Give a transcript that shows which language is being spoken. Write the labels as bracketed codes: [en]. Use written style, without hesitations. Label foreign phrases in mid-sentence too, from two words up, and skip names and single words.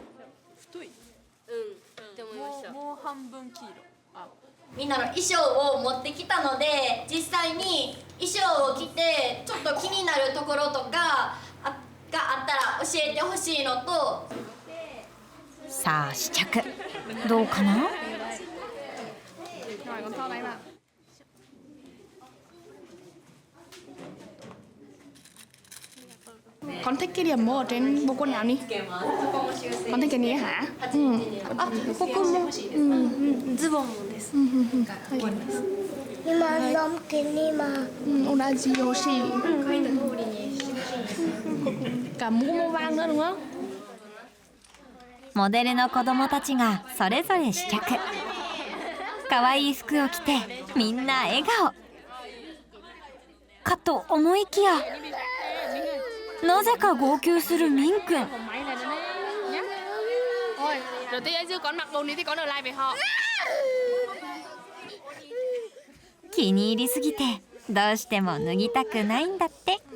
[ja] もう半分黄色。みんなの衣装を持ってきたので、実際に衣装を着てちょっと気になるところとかがあったら教えてほしいのと。さあ試着どうかな。 [vi] Con thích cái điểm màu ở trên bộ quần áo này. Con thích cái này hả? Cô mua. [ja] ズボンもです。今の毛には同じよし。書いた通りに。 [vi] Cả mũ vàng nữa đúng không? [ja] モデルの子供たちがそれぞれ試着。可愛い服を着てみんな笑顔。かと思いきや、なぜか号泣するミン君。気に入りすぎてどうしても脱ぎたくないんだって。